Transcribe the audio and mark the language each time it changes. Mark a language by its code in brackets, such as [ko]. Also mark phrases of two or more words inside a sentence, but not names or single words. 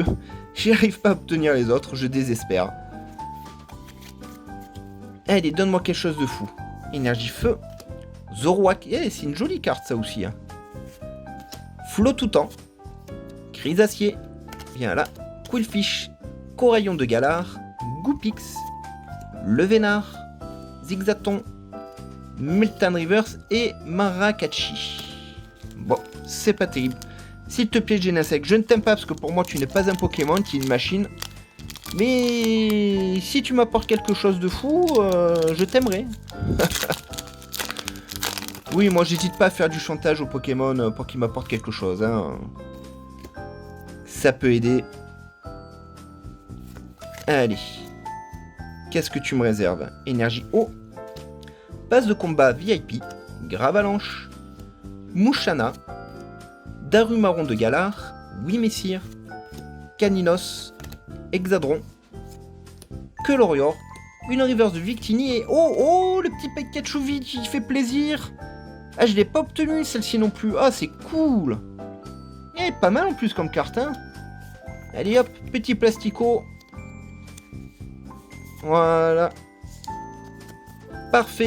[fr] J'y arrive pas à obtenir les autres, je désespère. Allez, donne-moi quelque chose de fou. Énergie Feu. Zoroark. Eh, c'est une jolie carte ça aussi. Hein. Flottoutant. Chrysacier. Viens là. Quillfish. Coraillon de Galar. Goupix. Levénard. Zigzaton. Meltan Reverse et Marakachi. Bon, c'est pas terrible. S'il te plaît, Genesect, je ne t'aime pas parce que pour moi tu n'es pas un Pokémon, tu es une machine. Mais si tu m'apportes quelque chose de fou, je t'aimerais. Oui, moi j'hésite pas à faire du chantage au Pokémon pour qu'il m'apporte quelque chose. Hein. Ça peut aider. Allez. Qu'est-ce que tu me réserves? Énergie eau. Passe de combat VIP. Gravalanche. Mouchana. Darumaron de Galar. Oui Messire. Caninos. Hexadron. Quelorior. Une reverse de Victini et... Oh, le petit Pikachu vide qui fait plaisir. Ah, je l'ai pas obtenu celle-ci non plus. Ah, c'est cool. Et pas mal en plus comme carte, hein. Allez hop, petit plastico. Voilà. Parfait.